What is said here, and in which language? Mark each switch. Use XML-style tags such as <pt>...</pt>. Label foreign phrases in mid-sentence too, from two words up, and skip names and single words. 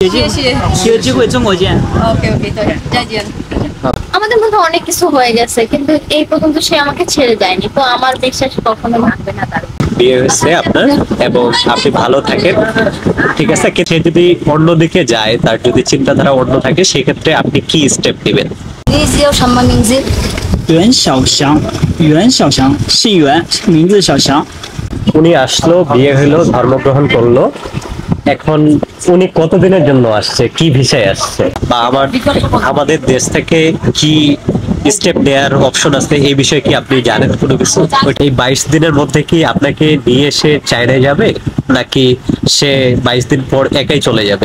<zh>谢谢，有机会中国见。 OK OK，对，再见。</zh> <bn>আমাদের মধ্যে অনেক কিছু হয়ে গেছে, কিন্তু এই পর্যন্ত সে আমাকে ছেড়ে যায়নি, তো আমার বিশ্বাস কখনো ভাঙবে না তার। বিয়ে হয়েছে আপনার এবং আপনি ভালো থাকেন, ঠিক আছে? সে যদি অন্যদিকে যায়, তার যদি চিন্তাধারা অন্য থাকে, সেক্ষেত্রে আপনি কি স্টেপ নেবেন?</bn> <zh>你是有什么名字？袁小翔，袁小翔，姓袁，名字小翔。</zh> <bn>উনি আসলো, বিয়ে হলো, ধর্মগ্রহণ করলো, এখন উনি কতদিনের জন্য আসছে, কি ভিসায় আসছে, বা আমাদের দেশ থেকে কি স্টেপ নেয়ার অপশন আছে, এই বিষয়ে কি আপনি জানেন কোনো কিছু? এই 22 দিনের মধ্যে কি আপনাকে নিয়ে এসে চায়নায় যাবে, নাকি সে 22 দিন পর একাই চলে যাবে?</bn>